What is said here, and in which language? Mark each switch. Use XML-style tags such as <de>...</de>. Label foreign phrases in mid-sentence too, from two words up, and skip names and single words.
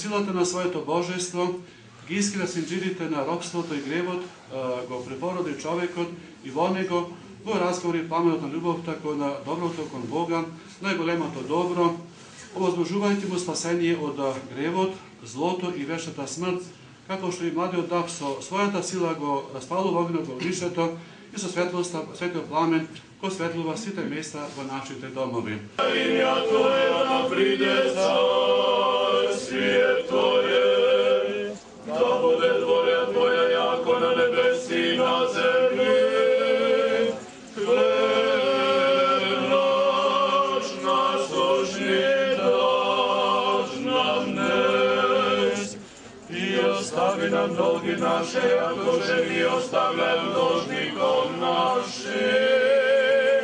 <mk>силата на своето божество ги искрива синџирите на робството и гревот, го препороди човекот и во него го разговори пламенот на љубовта кон на доброто кон Бога, најголемото добро, овозможувајќи му спасение од гревот, злото и вечната смрт, како што и младиот дав со својата сила го распалува огнот во огнишето и со светлоста, светиот пламен ko svetlува сите места во нашите домови.</mk> <cu>Имя Твое да приде царствие Твое, да буде воля Твоя яко на небеси и на землji. Хлеб наш насущный даж нам днес, и остави нам долги наши, яко же ми оставляем должником нашим.</cu>